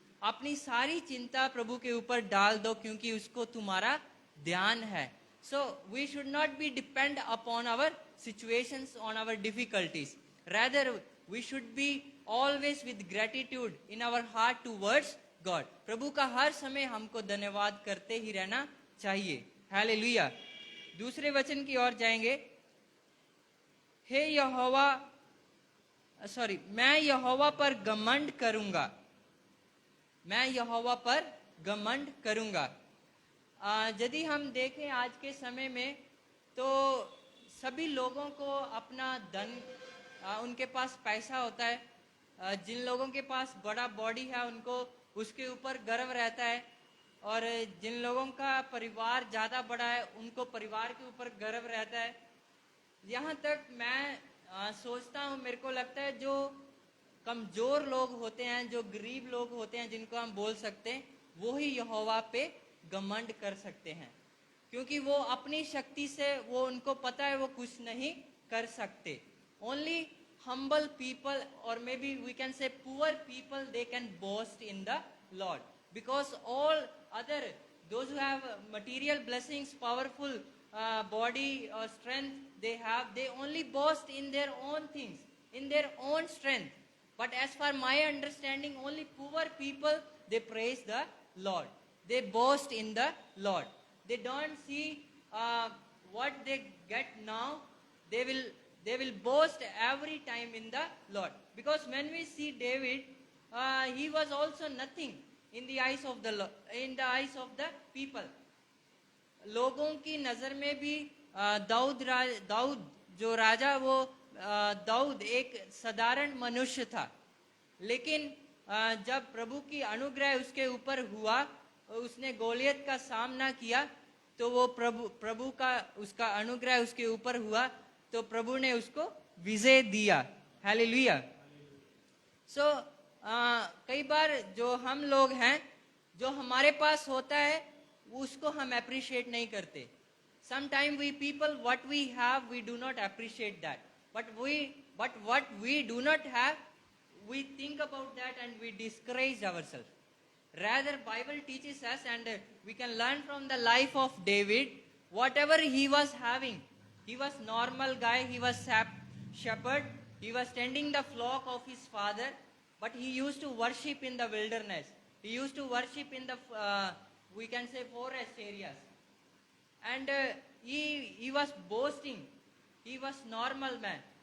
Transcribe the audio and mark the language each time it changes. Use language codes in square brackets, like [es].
[hi] अपनी सारी चिंता प्रभु के ऊपर डाल दो क्योंकि उसको तुम्हारा ध्यान है। [en] So we should not be depend upon our situations, on our difficulties. Rather, we should be always with gratitude in our heart towards God। [hi] प्रभु का हर समय हमको धन्यवाद करते ही रहना चाहिए। हालेलुया। दूसरे वचन की ओर जाएंगे। हे यहोवा, मैं यहोवा पर घमंड करूंगा, मैं यहोवा पर घमंड करूंगा। यदि हम देखें आज के समय में तो सभी लोगों को अपना धन उनके पास पैसा होता है, जिन लोगों के पास बड़ा बॉडी है उनको उसके ऊपर गर्व रहता है, और जिन लोगों का परिवार ज़्यादा बड़ा है उनको परिवार के ऊपर गर्व रहता है। यहाँ तक मैं सोचता हूँ, मेरे को लगता है जो कमज़ोर लोग होते हैं, जो गरीब लोग होते हैं, जिनको हम बोल सकते हैं, वो ही यहोवा पे घमंड कर सकते हैं, क्योंकि वो अपनी शक्ति से, वो उनको पता है वो कुछ नहीं कर सकते। [en] Only humble people, or maybe we can say poor people, they can boast in the Lord, because all other, those who have material blessings, powerful body or strength they have, they only boast in their own things, in their own strength. But as far my understanding, only poor people, they praise the Lord, they boast in the Lord. They don't see what they get now, they will boast every time in the Lord. Because when we see David, he was also nothing in the eyes of the in the eyes of the people. [hi] लोगों की नजर में भी दाऊद जो राजा, वो दाऊद एक साधारण मनुष्य था, लेकिन जब प्रभु की अनुग्रह उसके ऊपर हुआ, उसने गोलियत का सामना किया, तो वो प्रभु का उसका अनुग्रह उसके ऊपर हुआ, तो प्रभु ने उसको विजय दिया। हालेलुया। सो कई बार जो हम लोग हैं, जो हमारे पास होता है उसको हम अप्रिशिएट नहीं करते। [en] Sometime we people, what we have, we do not appreciate that, but what we do not have, we think about that and we discourage ourselves. Rather, Bible teaches us, and we can learn from the life of David. Whatever he was having, he was normal guy, he was shepherd, he was tending the flock of his father, but he used to worship in the wilderness, he used to worship in the we can say forest areas, and he was boasting, he was normal man.